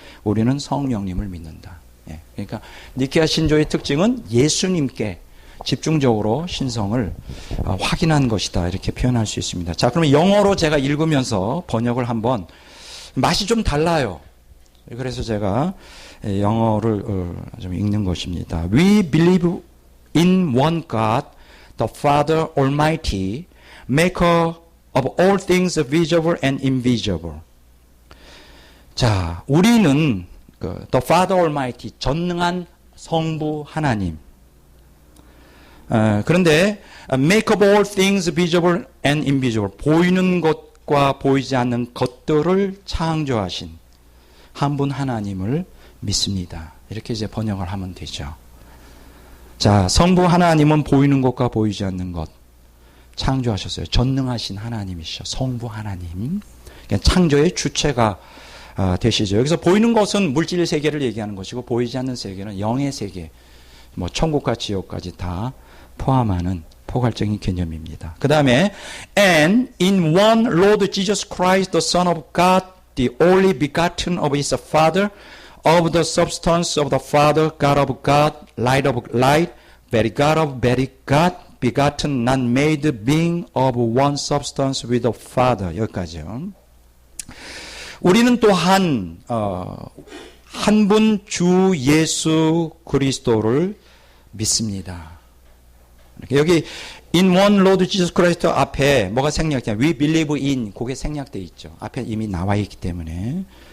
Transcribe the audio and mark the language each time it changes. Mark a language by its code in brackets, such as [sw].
[ko] 우리는 성령님을 믿는다. 예. 그러니까 니케아 신조의 특징은 예수님께 집중적으로 신성을 확인한 것이다, 이렇게 표현할 수 있습니다. 자, 그러면 영어로 제가 읽으면서 번역을 한번, 맛이 좀 달라요. 그래서 제가 영어를 좀 읽는 것입니다. [en] We believe in one God, the Father Almighty, maker of all things visible and invisible. [ko] 자, 우리는 [en] the Father Almighty, [ko] 전능한 성부 하나님. 그런데 [en] make of all things visible and invisible, [ko] 보이는 것과 보이지 않는 것들을 창조하신 한 분 하나님을 믿습니다. 이렇게 이제 번역을 하면 되죠. 자, 성부 하나님은 보이는 것과 보이지 않는 것 창조하셨어요. 전능하신 하나님이시죠. 성부 하나님. 그러니까 창조의 주체가 되시죠. 여기서 보이는 것은 물질 세계를 얘기하는 것이고, 보이지 않는 세계는 영의 세계, 뭐 천국과 지옥까지 다 포함하는 포괄적인 개념입니다. 그 다음에 [en] and in one Lord Jesus Christ, the Son of God, the only begotten of his Father, of the substance of the Father, God of God, light of light, very God of very God, begotten, not made, being of one substance with the Father. [ko] 여기까지요. 우리는 또한 한 분 주 예수 그리스도를 믿습니다. 여기 [en] in one Lord Jesus Christ [ko] 앞에 뭐가 생략돼? [en] We believe in, [ko] 그게 생략돼 있죠. 앞에 이미 나와 있기 때문에.